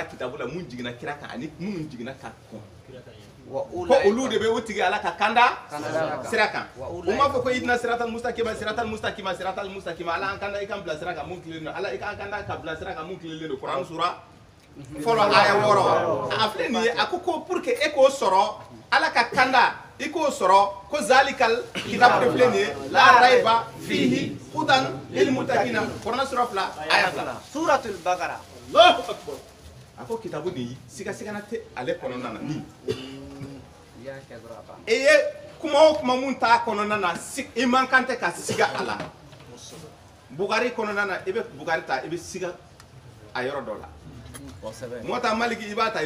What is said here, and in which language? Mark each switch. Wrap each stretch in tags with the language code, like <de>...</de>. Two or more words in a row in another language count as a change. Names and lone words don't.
<bm>kitabu la mun jigina kira kan ani minnu jigina ka kɔn ko olu de bɛ o tigi ala ka kanda sira kan o m'a fɔ ko</bm> <ar>اهدنا الصراط المستقيم</ar> <bm>ala an kanda i kan bila sira kan mun tilen don ala i kan kanda ka bila sira kan mun tilen don Kuran sura fɔlɔ aya 6 a filɛ nin ye a ko</bm> <fr>pour que</fr> <bm>e k'o sɔrɔ ala ka kanda i k'o sɔrɔ ko</bm> <ar>ذلك الكتاب</ar> <bm>de filɛ nin ye</bm> <ar>لا ريب فيه هدى للمتقين</ar> <bm>Kuran sura 2 aya 2 suratul baqara</bm> <ar>الله أكبر</ar> <bm>a ko kitabu nin siga-sigana tɛ ale kɔnɔna na min e ye kuma o kuma mun t'a kɔnɔna na i man kan tɛ ka siga a la Bugari kɔnɔna na i bɛ Bugari ta i bɛ siga a yɔrɔ dɔ la Muwatta Maliki i b'a ta i</bm>